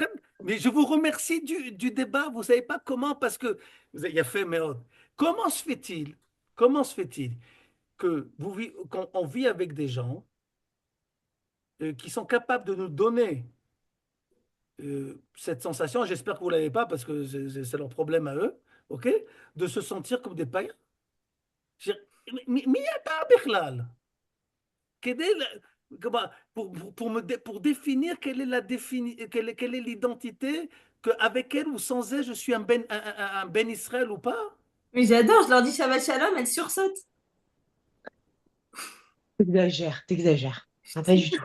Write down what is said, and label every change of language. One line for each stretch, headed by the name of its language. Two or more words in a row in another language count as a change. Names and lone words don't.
French: extrême, mais je vous remercie du débat. Vous savez pas comment, parce que il y a fait, mais comment se fait-il que qu'on vit avec des gens qui sont capables de nous donner cette sensation, j'espère que vous ne l'avez pas parce que c'est leur problème à eux, ok, de se sentir comme des païens. Je veux dire,
Hebrew: מי אתה בכלל? כדי,
French: pour définir quelle est l'identité, qu'avec elle ou sans elle, je suis un
Hebrew: בן ישראל
French: ou pas? Mais j'adore, je leur dis
Hebrew: שבת שלום,
French: elles sursautent. T'exagères, t'exagères. Ah, pas du tout.